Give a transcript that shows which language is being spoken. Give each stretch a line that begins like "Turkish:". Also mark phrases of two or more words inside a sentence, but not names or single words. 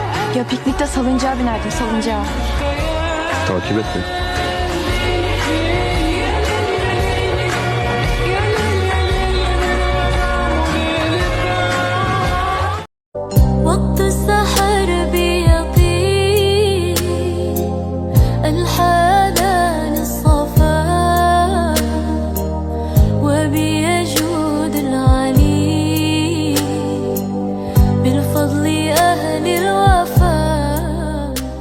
Turkish: Ya piknikte salıncağa binerdim, salıncağa. Takip et beni.
Arabic: وقت السحر بيطير الحنان الصفا وبيجود العلي بالفضل أهل الوفاء.